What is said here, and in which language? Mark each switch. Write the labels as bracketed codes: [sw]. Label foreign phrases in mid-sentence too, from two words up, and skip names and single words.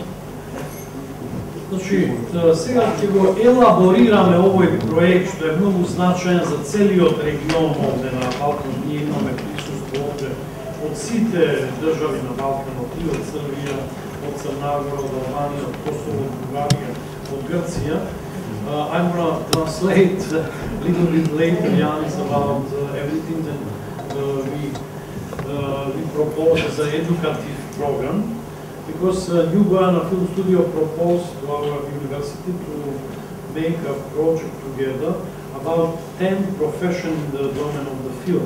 [mk] Значи, сега ќе го елаборираме овој проект, што е многу значаен за целиот регион овде на Балкан. Ние имаме присуство овде од сите држави на Балканот, и од Србија, од Црна Гора, од Албанија, од Косово, од Бугарија, од Грција. [en] I'm going to translate a little bit later, Yanis, about everything that we propose as an educative program, because Њu Бојана Film Studio proposed to our university to make a project together about 10 professions in the domain of the film.